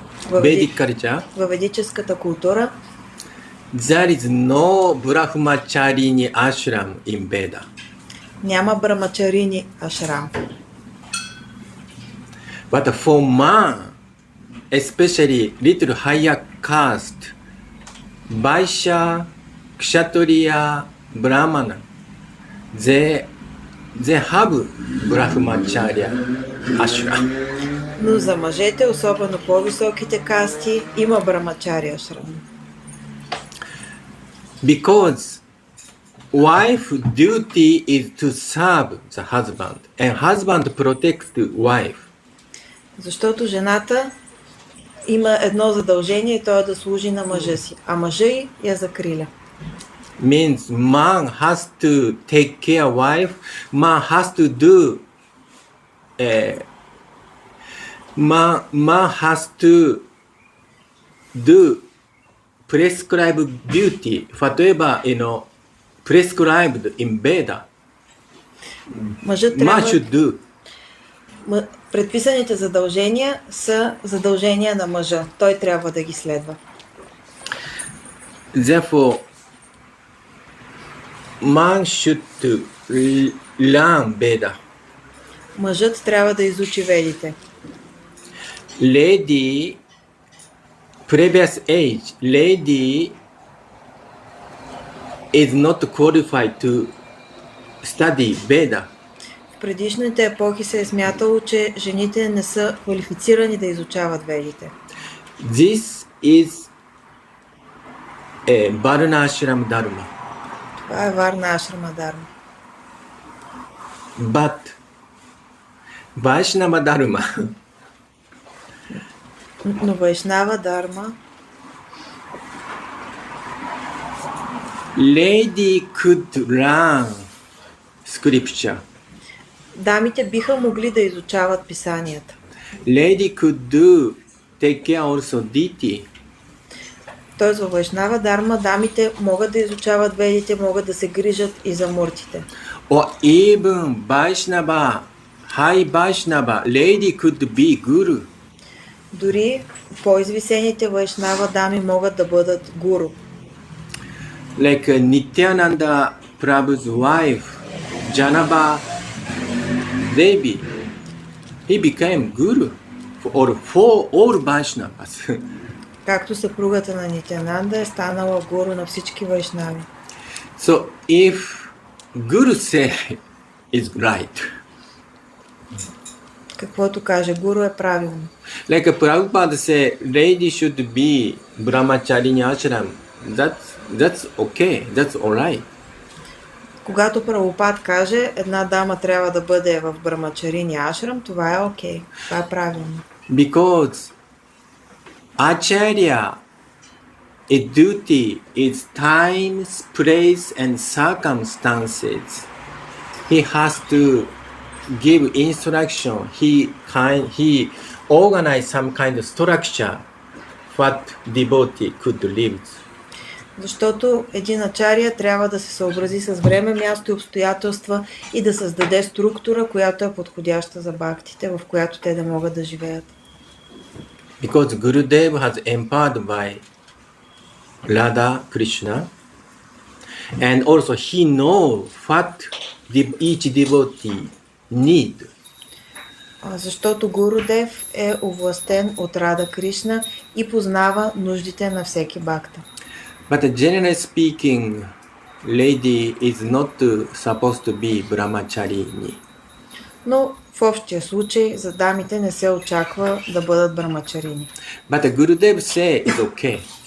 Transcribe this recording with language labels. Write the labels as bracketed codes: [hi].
[bg] Във ведическата култура [en] there is no Brahmacharini ashram in Veda. [bg] няма брамачарини ашрам. [en] But for man, especially little higher caste, Vaishya, Kshatriya, Brahmana, they have Brahmacharya ashram. [bg] Но за мъжете, особено по-високите касти, има брамачари ашрам. [en] Because wife duty is to serve the husband, and husband protects the wife. [bg] Защото жената има едно задължение и то е да служи на мъжа си, а мъжа й я закриля. [en] means man has to take care wife, man has to do man has to do prescribed duty, whatever prescribed in Veda. [bg] Мъжът [en] Man [bg] трябва... [en] should do. [bg] Предписаните задължения са задължения на мъжа. Той трябва да ги следва. [en] Therefore, man should learn Veda. [bg] Мъжът трябва да изучи ведите. [en] Lady, previous age, lady is not qualified to study Veda. [bg] В предишните епохи се е смятало, че жените не са квалифицирани да изучават ведите. [en] This is a Varnashram Dharma. [bg] Това е Варна Ашрама Дарма. [en] But Vaishnava Dharma, [bg] Но Вайшнава Дарма, [en] lady could learn scripture. [bg] дамите биха могли да изучават писанията. [en] Lady could do take care also deity. [bg] Тоест във Вайшнава Дарма дамите могат да изучават ведите, могат да се грижат и за муртите. [en] Or even Vaishnava, high Vaishnava, lady could be guru. [bg] Дори по-извисените Вайшнава дами могат да бъдат гуру. [en] Like Nityananda Prabhu's wife, Janava Devi, he became guru for all Vaishnavas. [bg] Както съпругата на Нитянанда е станала гуру на всички вайшнави. [en] So if Guru say is right, [bg] Каквото каже гуру е правилно. [en] like Prabhupada say, lady should be brahmacharini ashram. That's okay. That's alright. [bg] Когато Прабхупад каже, една дама трябва да бъде в Брамачарини ашрам, това е окей. Това е правилно. [en] Because Acharya, its duty is time, place, and circumstances. He has to give instruction. He organize some kind of structure what devotee could live. [bg] Защото един ачария трябва да се съобрази с време, място и обстоятелства и да създаде структура, която е подходяща за бхактите, в която те да могат да живеят. [en] Because Gurudev has empowered by Radha Krishna, and also he knows what each devotee need. [bg] Защото Гурудев е овластен от Рада Кришна и познава нуждите на всеки бхакта. [en] But generally speaking, lady is not supposed to be brahmacharini. [bg] Но в общия случай за дамите не се очаква да бъдат брамачарини. [en] But Gurudev say it's okay.